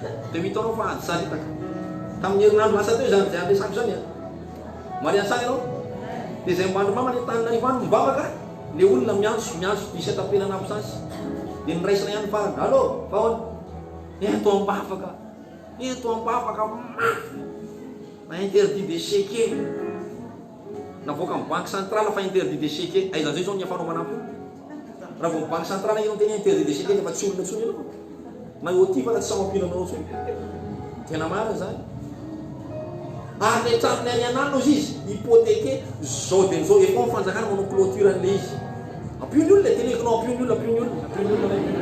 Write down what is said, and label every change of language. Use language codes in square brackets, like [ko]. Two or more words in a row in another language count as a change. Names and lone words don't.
[mg] Dia mitaonao fa ady saritaka. Tamin'ny herinandro lasa teo izany, izay ampiasako izany, a. Maria sary ianao? Dia izay mba andro mama ny Antananarivo any mivavaka, ilay olona miantso, miantso diso atapelana amin'ny sasy. Dia niraisina ihany farany. "Allo, fa ahoana?" "Eh, atao mivavaka." Eto am-bavaka mafy. [fr] Ma interdit de checker. [mg] Navoaka amin'ny [fr] banque centrale [mg] fa [fr] interdit de checker. [mg] Aiza zay zao ny afanao manampy? Raha vao [fr] banque centrale [mg] ianao tena [fr] interdit de checker, [mg] efa tsy olona intsony ianao. Na eo aty fa tsy samy ampinanao intsony. Tena marina zany. Ary le tranonay any anano izy, hypothéqué, zao de zao, efa ny fanjakana manao clôture an'le izy. Ampio ny olona, tenekinao, ampio ny olona, ampio ny olona, ampio ny olona.